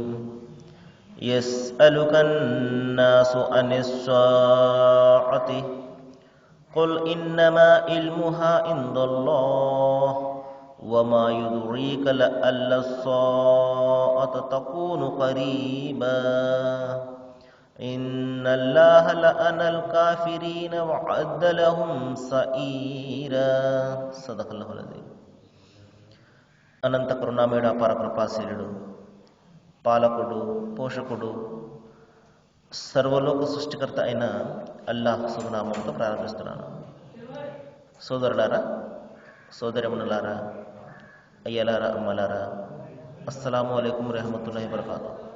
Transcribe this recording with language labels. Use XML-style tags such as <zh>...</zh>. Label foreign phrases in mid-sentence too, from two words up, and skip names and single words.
<ar>يسألك الناس عن الساعة قل إنما علمها عند الله وما يدريك لعل الساعة تكون قريبا إن الله لعن الكافرين وأعد لهم سعيرا. صدق الله العظيم.</ar> <te>అనంత కరుణామయుడ పరకృపాశీలుడు, పాలకుడు, పోషకుడు, సర్వలోక సృష్టికర్త అయిన అల్లాహ్ శుభనామంతో ప్రారంభిస్తున్నాను. సోదరులారా, సోదరిమణులారా, అయ్యలారా, అమ్మలారా,</te> <ar>السلام عليكم رحمة الله وبركاته.</ar>